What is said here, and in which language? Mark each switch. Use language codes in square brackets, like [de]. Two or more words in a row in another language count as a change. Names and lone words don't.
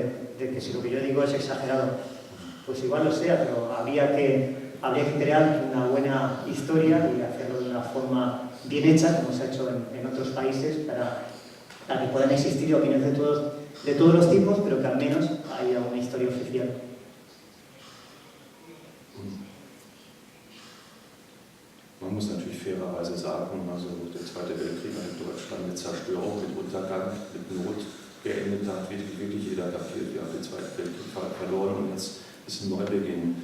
[es] de que si lo que yo digo es exagerado, pues igual lo sea, pero habría que crear una buena historia y hacerlo de una forma bien hecha, como se ha hecho en otros países, para que puedan existir opiniones de todos los tipos, pero que al menos haya una historia oficial. [de] Man muss natürlich fairerweise sagen, also der Zweite Weltkrieg hat in Deutschland mit Zerstörung, mit Untergang, mit Not geendet. Da hat wirklich jeder kapiert, wir haben den Zweiten Weltkrieg verloren und jetzt ist ein Neubeginn.